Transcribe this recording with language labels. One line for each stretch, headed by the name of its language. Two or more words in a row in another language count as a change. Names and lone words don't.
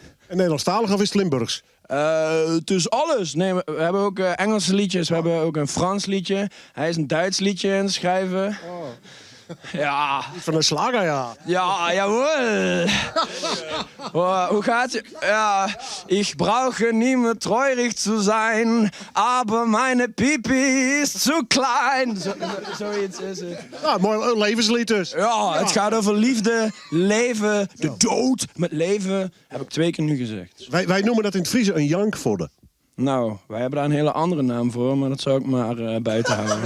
Dutch: En Nederlandstalig of is het Limburgs? Het is alles. Nee, we hebben ook Engelse liedjes. We hebben ook een Frans liedje. Hij is een Duits liedje aan het schrijven. Oh. Ja. Van een slager, ja. Ja, jawohl. Hoe gaat je? Ja,
German: ich brauche nie mehr treurig zu sein, aber meine Pipi ist zu klein.
Dutch: Zoiets is het. Ja, mooi levenslied dus. Ja, het gaat over liefde, leven, de dood met leven. Heb ik 2 keer nu gezegd. Wij noemen dat in het Fries een jankvodde. Nou, wij hebben daar een hele andere naam voor, maar dat zou ik maar buiten houden.